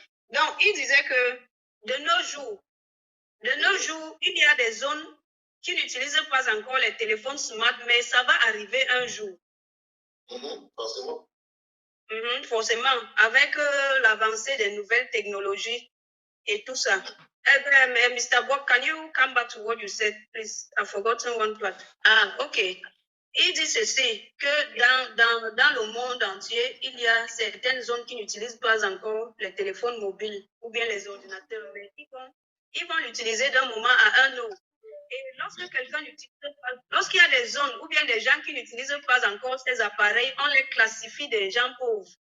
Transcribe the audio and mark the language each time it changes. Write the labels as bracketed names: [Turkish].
[French] Donc, il disait que de nos jours, il y a des zones qui n'utilisent pas encore les téléphones smart, mais ça va arriver un jour. Forcément. Forcément, avec l'avancée des nouvelles technologies et tout ça. [English] Mr. Bob, can you come back to what you said, please? I've forgotten one part. Ah, ok. [French] Il dit ceci, que dans le monde entier, il y a certaines zones qui n'utilisent pas encore les téléphones mobiles ou bien les ordinateurs, mais ils vont l'utiliser d'un moment à un autre. Et lorsque quelqu'un n'utilise pas, lorsqu'il y a des zones ou bien des gens qui n'utilisent pas encore ces appareils, on les classifie des gens pauvres.